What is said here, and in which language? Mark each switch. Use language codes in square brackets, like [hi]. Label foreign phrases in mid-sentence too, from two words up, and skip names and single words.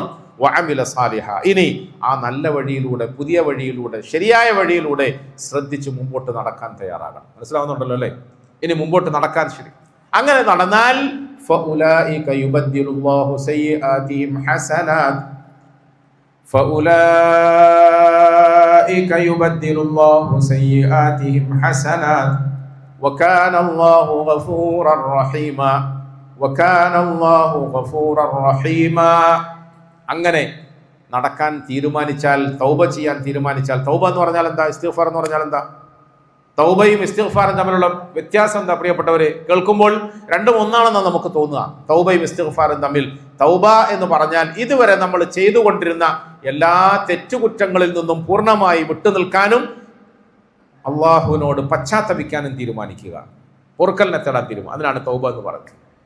[ar] وعمل صالحا, [ml] ഇനി ആ നല്ല വഴിയിലൂടെ, പുതിയ വഴിയിലൂടെ, ശരിയായ വഴിയിലൂടെ ശ്രദ്ധിച്ച് മുമ്പോട്ട് നടക്കാൻ തയ്യാറാകണം. മനസ്സിലാവുന്നുണ്ടല്ലോ അല്ലേ? ഇനി മുമ്പോട്ട് നടക്കാൻ ശരി. അങ്ങനെ നടന്നാൽ [ar] فأولئك يبدل الله سيئاتهم حسنات. فأولئك يبدل الله سيئاتهم حسنات وكان الله غفورا رحيما وكان الله غفورا رحيما. [ml] അങ്ങനെ നടക്കാൻ തീരുമാനിച്ചാൽ, തൗബ ചെയ്യാൻ തീരുമാനിച്ചാൽ, തൗബ എന്ന് പറഞ്ഞാൽ എന്താ? ഇസ്തിഗ്ഫാർ എന്ന് പറഞ്ഞാൽ എന്താ? തൗബയും ഇസ്തിഗ്ഫാറും തമ്മിലുള്ള വ്യത്യാസം എന്താ പ്രിയപ്പെട്ടവരെ? കേൾക്കുമ്പോൾ രണ്ടും ഒന്നാണെന്ന് നമുക്ക് തോന്നുക. തൗബയും ഇസ്തിഗ്ഫാറും തമ്മിൽ, തൗബ എന്ന് പറഞ്ഞാൽ ഇതുവരെ നമ്മൾ ചെയ്തുകൊണ്ടിരുന്ന എല്ലാ തെറ്റുകുറ്റങ്ങളിൽ നിന്നും പൂർണ്ണമായി വിട്ടുനിൽക്കാനും അള്ളാഹുവിനോട് പശ്ചാത്തപിക്കാനും തീരുമാനിക്കുക, പൊറുക്കലിനെ തേടാൻ അതിനാണ് തൗബ എന്ന് പറയുന്നത്.